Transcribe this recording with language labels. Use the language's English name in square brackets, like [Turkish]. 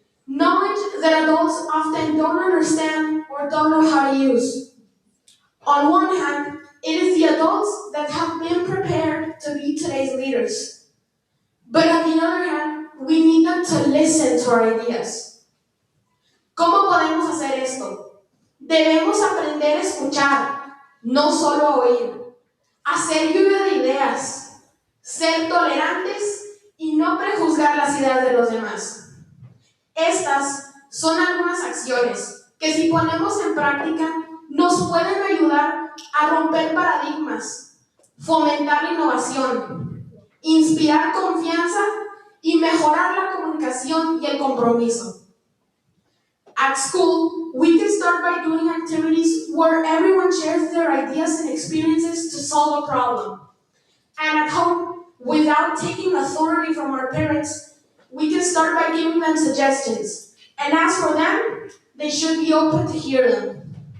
[English] Knowledge that adults often don't understand or don't know how to use. On one hand, it is the adults that have been prepared to be today's leaders. But on the other hand, we need them to listen to our ideas. [Spanish] ¿Cómo podemos hacer esto? Debemos aprender a escuchar, no solo a oír. hacer lluvia de ideas, ser tolerantes y no prejuzgar las ideas de los demás. Estas son algunas acciones que si ponemos en práctica nos pueden ayudar a romper paradigmas, fomentar la innovación, inspirar confianza y mejorar la comunicación y el compromiso. [English] At school, we can start by doing activities where everyone shares their ideas and experiences to solve a problem. And at home, without taking authority from our parents, we can start by giving them suggestions. And as for them, they should be open to hear them.